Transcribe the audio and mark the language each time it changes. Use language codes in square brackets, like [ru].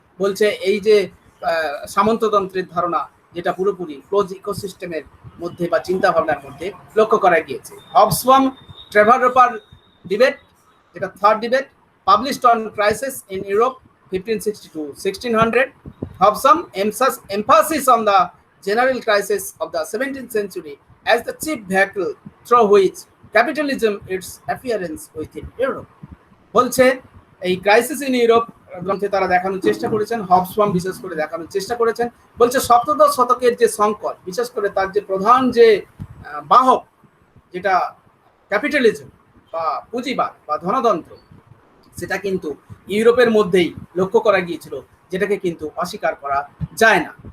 [bn] বলছে এই যে সামন্ততন্ত্রের ধারণা, যেটা পুরোপুরি ক্লোজ ইকোসিস্টেমের মধ্যে বা চিন্তা ভাবনার মধ্যে লক্ষ্য করা গিয়েছে। [en] Hobsbawm Trevor Roper debate, যেটা third debate, published on crisis in Europe 1560-1600। Hobson emphasis on the general crisis of the 17th century as the chief vehicle through which capitalism its appearance within Europe. [bn] বলছে এই ক্রাইসিস ইন ইউরোপ গ্রন্থে তারা দেখানোর চেষ্টা করেছেন, হবসবাম বিশেষ করে দেখানোর চেষ্টা করেছেন। বলছে সপ্তদশ শতকের যে সংকট, বিশেষ করে তার যে প্রধান যে বাহক, যেটা ক্যাপিটালিজম বা পুঁজিবাদ বা ধনতন্ত্র, সেটা কিন্তু ইউরোপের মধ্যেই লক্ষ্য করা গিয়েছিল, যেটাকে কিন্তু অস্বীকার করা যায় না।